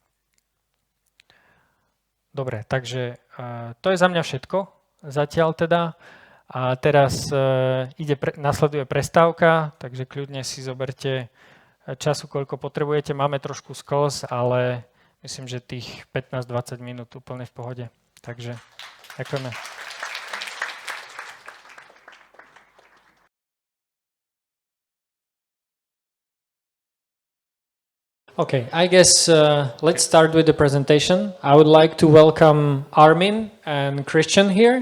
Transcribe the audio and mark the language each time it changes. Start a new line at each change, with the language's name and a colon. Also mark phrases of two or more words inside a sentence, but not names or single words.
Slovak: Dobre, takže to je za mňa všetko zatiaľ teda. A teraz nasleduje prestávka, takže kľudne si zoberte času, koľko potrebujete. Máme trošku skls, ale myslím, že tých 15-20 minút úplne v pohode. Takže ďakujeme.
English: Okay, I guess let's start with the presentation. I would like to welcome Armin and Christian here.